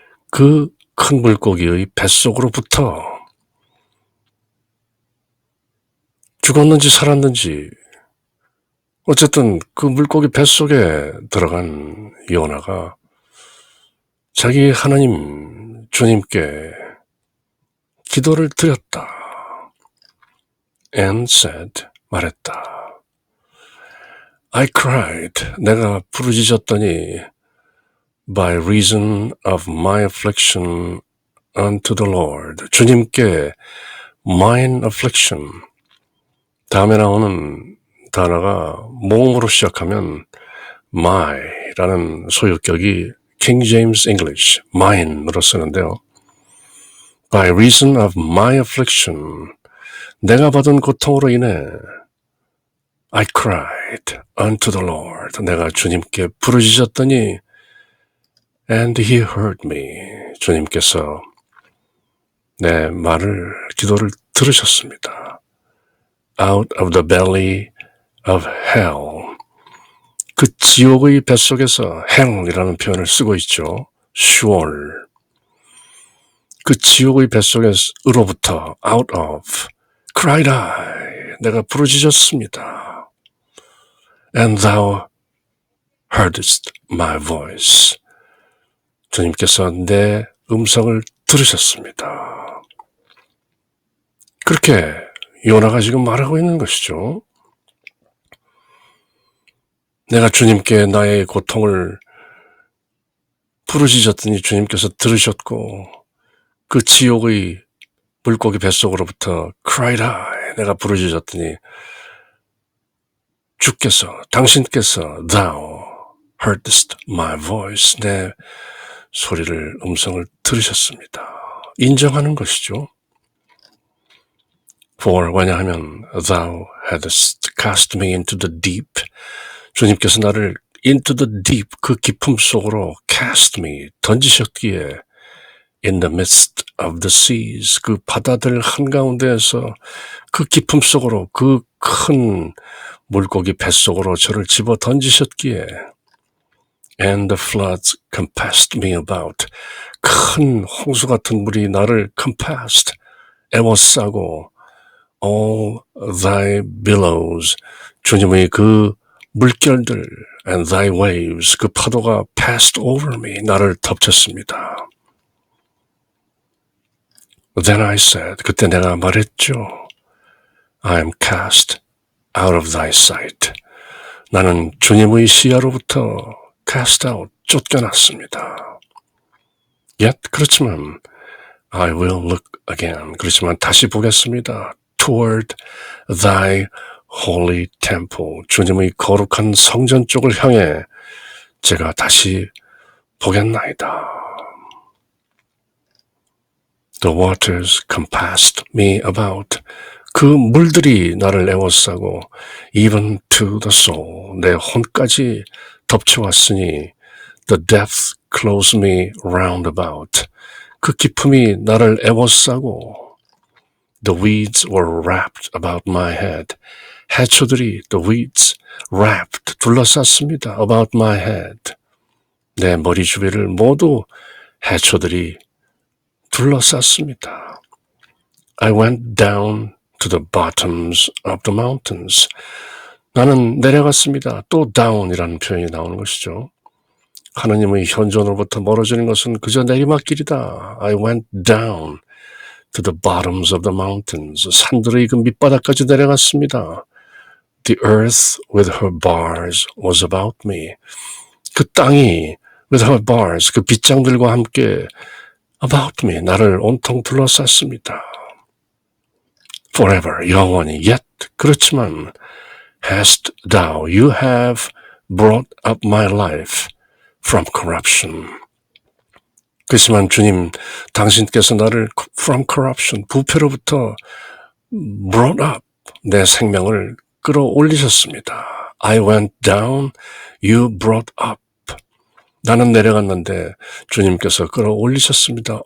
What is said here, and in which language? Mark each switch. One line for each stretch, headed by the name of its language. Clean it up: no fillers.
Korean: 그 큰 물고기의 뱃속으로부터 죽었는지 살았는지 어쨌든 그 물고기 뱃속에 들어간 요나가 자기 하나님 주님께 기도를 드렸다.
English: And said,
Korean: 말했다.
English: I cried,
Korean: 내가 부르짖었더니
English: by reason of my affliction unto the Lord.
Korean: 주님께
English: mine affliction.
Korean: 다음에 나오는 단어가 모음으로 시작하면 my라는 소유격이 King James English, mine으로 쓰는데요.
English: By reason of my affliction,
Korean: 내가 받은 고통으로 인해
English: I cried unto the Lord.
Korean: 내가 주님께 부르짖었더니
English: And he heard me.
Korean: 주님께서 내 말을, 기도를 들으셨습니다.
English: Out of the belly of hell.
Korean: 그 지옥의 뱃속에서
English: hell이라는 표현을 쓰고 있죠. Sheol.
Korean: 그 지옥의 뱃속으로부터
English: out of cried I.
Korean: 내가 부르짖었습니다.
English: And thou heardest my voice.
Korean: 주님께서 내 음성을 들으셨습니다. 그렇게 요나가 지금 말하고 있는 것이죠. 내가 주님께 나의 고통을 부르짖었더니 주님께서 들으셨고 그 지옥의 물고기 뱃속으로부터
English: cried I,
Korean: 내가 부르짖었더니 주께서, 당신께서
English: thou heardest my voice,
Korean: 내 소리를, 음성을 들으셨습니다. 인정하는 것이죠.
English: For,
Korean: 왜냐하면
English: thou hadst cast me into the deep,
Korean: 주님께서 나를
English: into the deep,
Korean: 그 깊음 속으로
English: cast me,
Korean: 던지셨기에
English: in the midst of the seas.
Korean: 그 바다들 한가운데에서 그 깊음 속으로 그 큰 물고기 뱃속으로 저를 집어 던지셨기에
English: and the floods compassed me about.
Korean: 큰 홍수 같은 물이 나를 compassed, 에워싸고
English: all thy billows.
Korean: 주님의 그 물결들
English: and thy waves.
Korean: 그 파도가
English: passed over me.
Korean: 나를 덮쳤습니다.
English: Then I said,
Korean: 그때 내가 말했죠.
English: I am cast out of thy sight.
Korean: 나는 주님의 시야로부터
English: cast out,
Korean: 쫓겨났습니다.
English: Yet,
Korean: 그렇지만
English: I will look again.
Korean: 그렇지만 다시 보겠습니다.
English: Toward thy holy temple.
Korean: 주님의 거룩한 성전 쪽을 향해 제가 다시 보겠나이다.
English: The waters compassed me about.
Korean: 그 물들이 나를 에워싸고
English: even to the soul.
Korean: 내 혼까지 덮쳐왔으니
English: the depths close me round about.
Korean: 그 깊음이 나를 에워싸고
English: the weeds were wrapped about my head.
Korean: 해초들이
English: the weeds wrapped
Korean: 둘러쌌습니다.
English: about my head.
Korean: 내 머리 주위를 모두 해초들이 둘러쌌습니다.
English: I went down to the bottoms of the mountains.
Korean: 나는 내려갔습니다. 또 down이라는 표현이 나오는 것이죠. 하나님의 현존으로부터 멀어지는 것은 그저 내리막길이다.
English: I went down to the bottoms of the mountains.
Korean: 산들의 그 밑바닥까지 내려갔습니다.
English: The earth with her bars was about me.
Korean: 그 땅이
English: with her bars,
Korean: 그 빗장들과 함께
English: about me,
Korean: 나를 온통 둘러쌌습니다.
English: Forever,
Korean: 영원히,
English: yet,
Korean: 그렇지만
English: hast thou, you have brought up my life from corruption.
Korean: 그렇지만 주님, 당신께서 나를
English: from corruption,
Korean: 부패로부터
English: brought up,
Korean: 내 생명을 끌어올리셨습니다.
English: I went down, you brought up.
Korean: 나는 내려갔는데 주님께서 끌어올리셨습니다.